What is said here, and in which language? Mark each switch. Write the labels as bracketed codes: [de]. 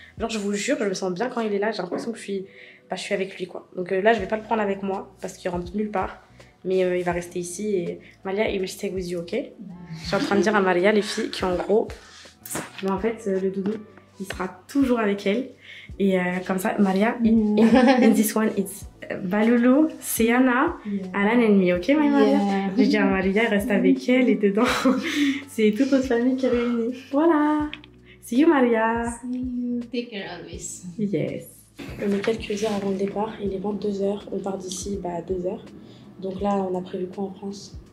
[fr] Genre je vous jure je me sens bien quand il est là, j'ai l'impression que je suis avec lui quoi. Donc là je vais pas le prendre avec moi parce qu'il rentre nulle part. Mais il va rester ici et Maria, il [en] will stay with you, ok? [fr] Je suis en train de dire à Maria, les filles, qu'en gros, mais en fait, le doudou, il sera toujours avec elle. Et comme ça, [en] Maria, in this one, it's Balulu, Céana, Alan and me, ok, my Maria? [fr] J'ai dit à Maria, elle reste avec elle et dedans, c'est toute notre famille qui est réunie. [en] Voilà! See you, Maria! See you. Take care always. Yes! [fr] On est quelques heures avant le départ, il est 22h, on part d'ici à 2h. Donc là, on a prévu quoi en France?